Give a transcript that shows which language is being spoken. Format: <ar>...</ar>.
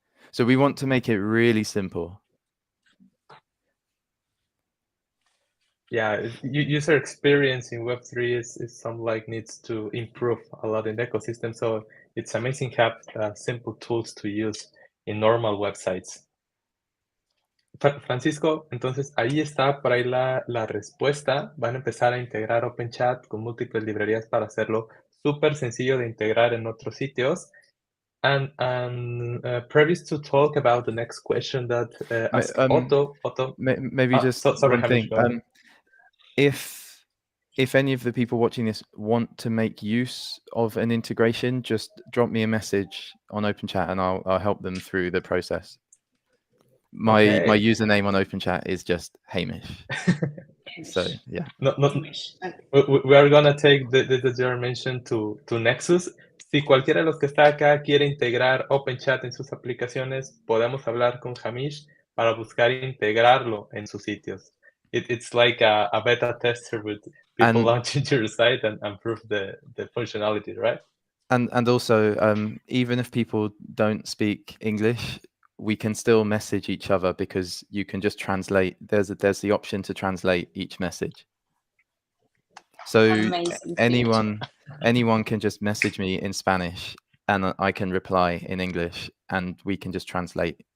<en>So we want to make it really simple. Yeah, user experience in Web3 is something like needs to improve a lot in the ecosystem. So it's amazing to have simple tools to use in normal websites.</en> <es>Francisco, entonces ahí está por ahí la respuesta. Van a empezar a integrar OpenChat con múltiples librerías para hacerlo súper sencillo de integrar en otros sitios.</es> <en>And previous to talk about the next question that asked Otto. Maybe just sorry, one thing. If any of the people watching this want to make use of an integration, just drop me a message on OpenChat and I'll help them through the process. My username on OpenChat is just Hamish. So yeah. We are gonna take the your mention to Nexus.</en> <es>Si cualquiera de los que está acá quiere integrar OpenChat en sus aplicaciones, podemos hablar con Hamish para buscar integrarlo en sus sitios.</es> <en>It's like a beta tester with people launching your site and prove the functionality, right? And also, even if people don't speak English, we can still message each other because you can just translate. There's the option to translate each message. So anyone can just message me in Spanish and I can reply in English and we can just translate.</en>